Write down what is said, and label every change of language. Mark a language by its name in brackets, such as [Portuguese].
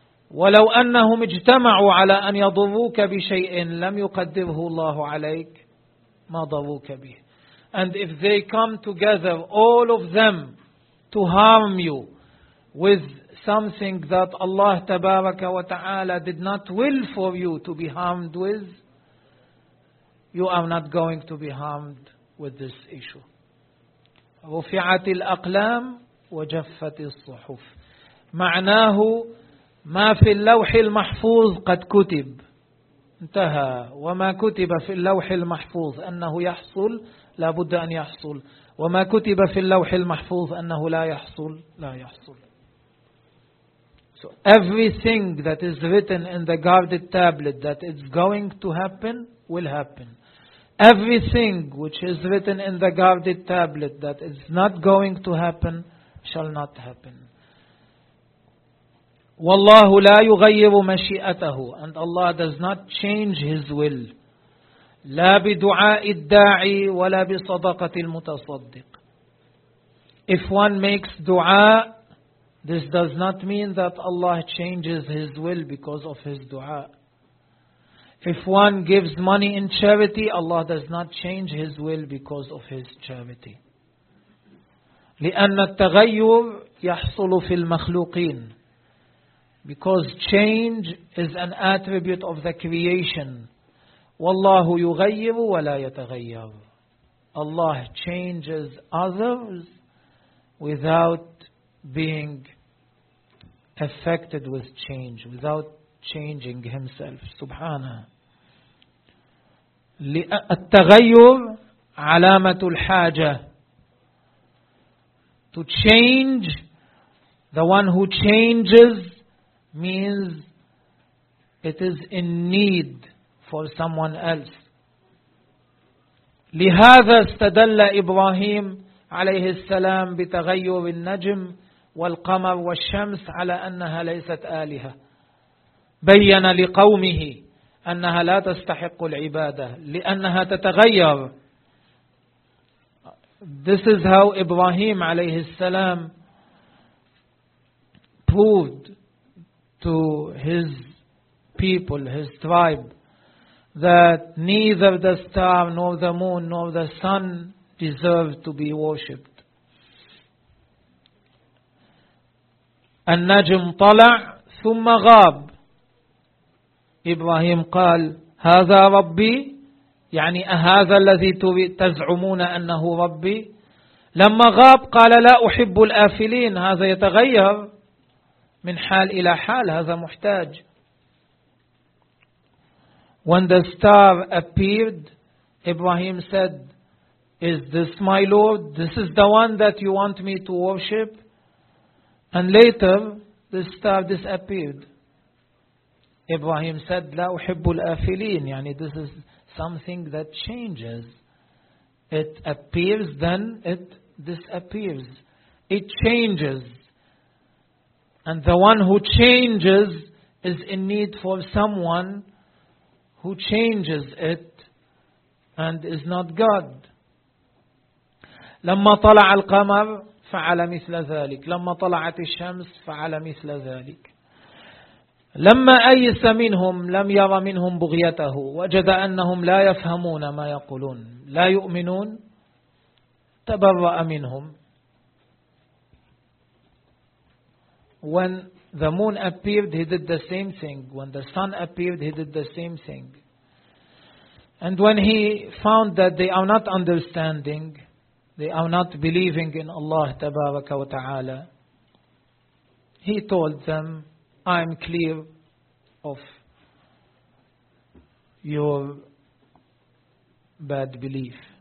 [Arabic] ولو أنهم اجتمعوا على أن يضروك بشيء لم يقدره الله عليك ما ضروك به. [English] And if they come together, all of them, to harm you with something that Allah تبارك وتعالى did not will for you to be harmed with, you are not going to be harmed with this issue. [Arabic] رفعت الأقلام وجفت الصحف. معناه ما في اللوح المحفوظ قد كتب. انتهى. وما كتب في اللوح المحفوظ أنه يحصل لا بد أن يحصل, وما كتب في اللوح المحفوظ أنه لا يحصل لا يحصل. [English] So everything that is written in the guarded tablet that it's going to happen will happen. Everything which is written in the guarded tablet that it's not going to happen shall not happen. [Arabic] والله لا يغير مشيئته, [English] and Allah does not change His will. [Arabic] لا بدعاء الداعي ولا بصدقة المتصدق. [English] If one makes dua, this does not mean that Allah changes His will because of his dua. If one gives money in charity, Allah does not change His will because of His charity. [Arabic] لأن التغير يحصل في المخلوقين. [English] Because change is an attribute of the creation. [Arabic] وَاللَّهُ يُغَيِّرُ وَلَا يَتَغَيَّرُ. [English] Allah changes others without being affected with change, without changing Himself. [Arabic] سبحانه. التغير علامة الحاجة. [English] To change, the one who changes means it is in need for someone else. [Arabic] لهذا استدل إبراهيم عليه السلام بتغير النجم والقمر والشمس على أنها ليست آلهة. بيّن لقومه أنها لا تستحق العبادة لأنها تتغير. [English] This is how Ibrahim عليه السلام proved to his people, his tribe, that neither the star, nor the moon, nor the sun deserve to be worshipped. [Arabic] النجم طلع ثم غاب. إبراهيم قال هذا ربي, يعني أهذا الذي تزعمون أنه ربي. لما غاب قال لا أحب الآفلين, هذا يتغير من حال إلى حال, هذا محتاج. [English] When the star appeared, Ibrahim said, is this my Lord? This is the one that you want me to worship? And later, the star disappeared. Ibrahim said, [Arabic] لا أحب الآفلين. [English] يعني this is something that changes. It appears, then it disappears. It changes. And the one who changes is in need for someone who changes it and is not God. [Arabic] لما طلع القمر فعل مثل ذلك. لما طلعت الشمس فعل مثل ذلك. لما أيس منهم لم ير منهم بغيته وجد أنهم لا يفهمون ما يقولون لا يؤمنون تبرأ منهم. [English] When the moon appeared, he did the same thing. When the sun appeared, he did the same thing. And when he found that they are not understanding, they are not believing in Allah Tabaraka wa Ta'ala, he told them, I am clear of your bad belief.